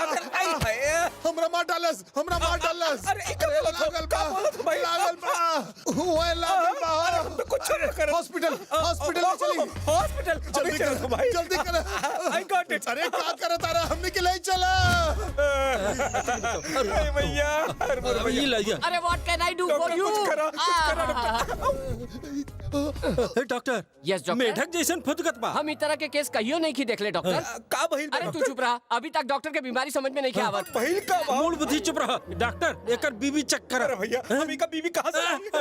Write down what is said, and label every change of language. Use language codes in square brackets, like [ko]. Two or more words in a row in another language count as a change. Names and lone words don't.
[bho] आई है हमरा मार डालस, हमरा मार डालस। अरे ई का लागल बा, भाई लागल बा, हुए लागल बा। कुछ न कर। हॉस्पिटल में चली। हॉस्पिटल जल्दी कर भाई, जल्दी कर। [en] I got it. [bho] अरे क्या कर तारा, हमने के ले चला। अरे भैया, ये लाइया। [en] अरे What can I do for you? डॉक्टर, Yes doctor. [bho] मेढक जैसन फुदकत बा। हम इस तरह के केस कहियो नहीं की देख ले डॉक्टर। का बहिल? अरे तू चुप रहा, अभी तक डॉक्टर के बीमारी समझ में नहीं के आवत। बहिल का मूड बुद्धि चुप रहा। डॉक्टर एकर बीबी चेक करा। अरे भैया, हम का बीबी कहाँ से?